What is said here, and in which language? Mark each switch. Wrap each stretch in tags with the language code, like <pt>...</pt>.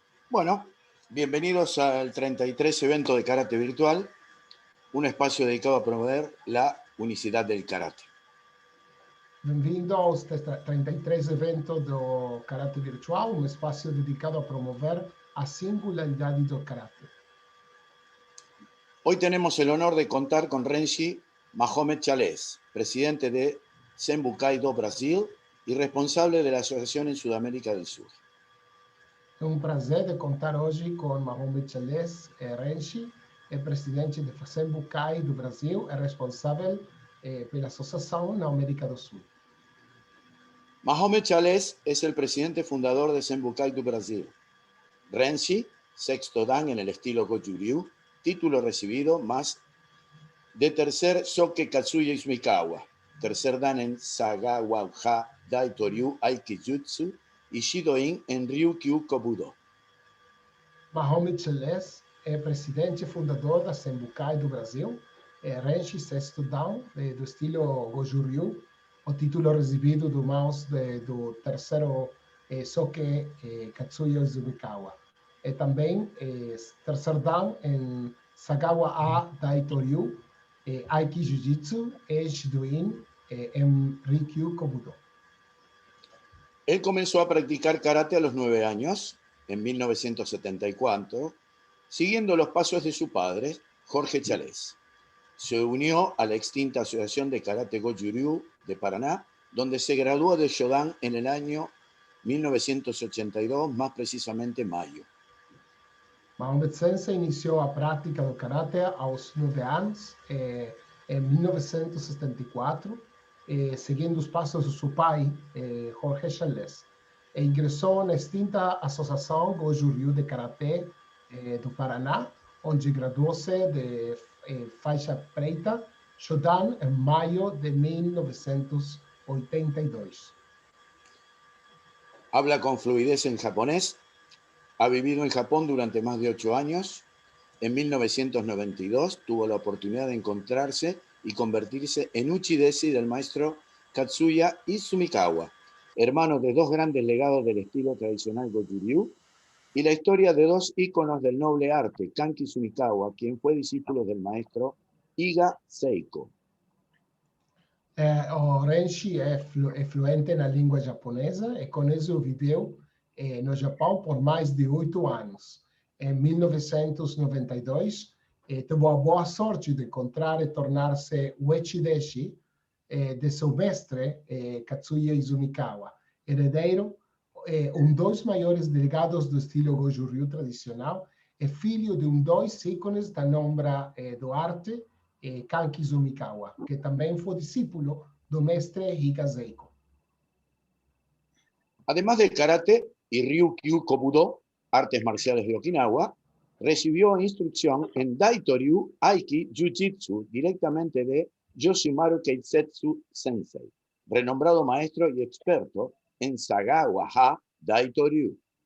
<es>Bueno, bienvenidos al 33 evento de karate virtual, un espacio dedicado a promover la unicidad del karate.</es> <pt>Bem-vindo aos 33 evento do Karate Virtual, um espaço dedicado a promover a singularidade do karate.</pt> <es>Hoy tenemos el honor de contar con Renshi Mahomet Chalés, presidente de Senbukai do Brasil y responsable de la asociación en Sudamérica del Sur.</es> <pt>É um prazer de contar hoje com Mahomet Chalés Renshi, presidente de Senbukai do Brasil, responsável pela associação na América do Sul.</pt> <es>Mahomet Chalés es el presidente fundador de Senbukai do Brasil. Renshi, sexto dan en el estilo Goju-Ryu, título recibido más de tercer Soke Katsuya Izumikawa, tercer dan en Sagawa-ha Daitoryu Aikijutsu y Shido-in en Ryukyu Kobudo.</es> <pt>Mahomet Chalés presidente e fundador da Senbukai do Brasil, Renshi sexto dan do estilo Goju-Ryu, o título recebido do mãos do terceiro Soke Katsuya Izumikawa. E também terceiro dan em Sagawa-ha Daitoryu, Aiki Jiu-Jitsu e Shido-in en Ryukyu Kobudo.</pt> <es>Él comenzó a practicar karate a los 9 años, en 1974, siguiendo los pasos de su padre, Jorge Chalés. Se unió a la extinta Asociación de Karate Goju-Ryu de Paraná, donde se graduó de Shodan en el año 1982, más precisamente mayo.</es> <pt>Mahomet Sensei iniciou a prática do karatê aos 9 anos, em 1974, seguindo os passos do seu pai, Jorge Chalés. E ingressou na extinta Associação Goju-Ryu de Karatê do Paraná, onde graduou-se de faixa preta, Shodan, em maio de 1982.</pt> <es>Habla con fluidez en japonés. Ha vivido en Japón durante más de 8 años. En 1992 tuvo la oportunidad de encontrarse y convertirse en uchideshi del maestro Katsuya Izumikawa, hermano de dos grandes legados del estilo tradicional Goju-Ryu, y la historia de dos íconos del noble arte, Kanki Izumikawa, quien fue discípulo del maestro Iga Seiko.</es> <pt>O Renshi é fluente na língua japonesa e com isso viveu no Japão por mais de 8 anos. Em 1992, teve a boa sorte de encontrar e tornar-se o Uchideshi de seu mestre, Katsuya Izumikawa, herdeiro, dos maiores delegados do estilo Goju-Ryu tradicional e filho de dos ícones da nombra do arte, Kanki Izumikawa, que também foi discípulo do mestre Iga Seiko.</pt> <es>Además del karate y Ryukyu Kobudo, artes marciales de Okinawa, recibió instrucción en Daitoryu Aiki Jiu-Jitsu directamente de Yoshimaru Keisetsu Sensei, renombrado maestro y experto en Sagawa-ha Daitoryu.</es>